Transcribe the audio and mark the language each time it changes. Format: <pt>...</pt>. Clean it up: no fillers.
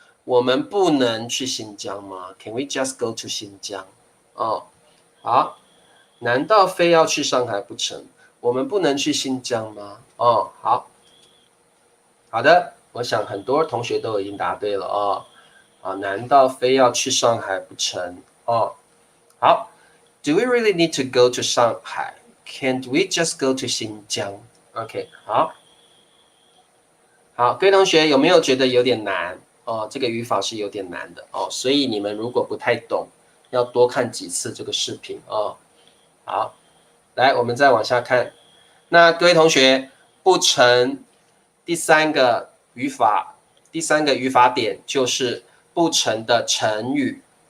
<zh>我们不能去新疆吗？</zh> <en>Can we just go to</en> <zh>新疆？好，难道非要去上海不成？我们不能去新疆吗？好，好的，我想很多同学都已经答对了难道非要去上海不成？</zh> <en>好 ，Do we really need to go to 上海 ？Can't we just go to 新疆 ？OK，</en> <zh>好，好，各位同学有没有觉得有点难？这个语法是有点难的所以你们如果不太懂，要多看几次这个视频好，来，我们再往下看。那各位同学，不成第三个语法点就是不成的成语。</zh>